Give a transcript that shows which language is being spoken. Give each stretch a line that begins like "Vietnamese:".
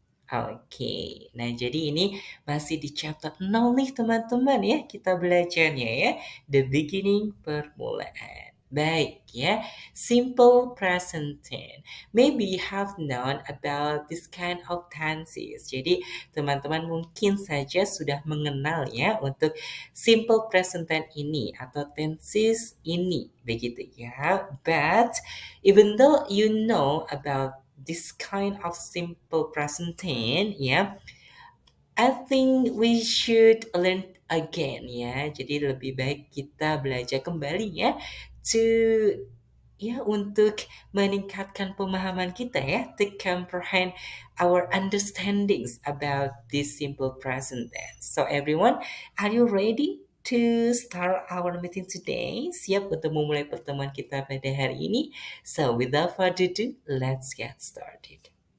Indonesian: Oke, nah jadi ini masih di chapter 0 nih teman-teman ya, kita belajarnya ya,
English: the beginning
Indonesian: permulaan. Baik ya,
English: simple present tense. Maybe you have known about this kind of tenses.
Indonesian: Jadi teman-teman mungkin saja sudah mengenal ya untuk simple present tense ini atau tenses ini begitu ya.
English: But even though you know about this kind of simple present tense ya, I think we should learn again ya.
Indonesian: Jadi lebih baik kita belajar kembali ya to untuk meningkatkan pemahaman kita ya,
English: to comprehend our understandings about this simple present tense. So everyone, are you ready to start our meeting today?
Indonesian: Siap untuk memulai pertemuan kita pada hari ini?
English: So without further ado, let's get started.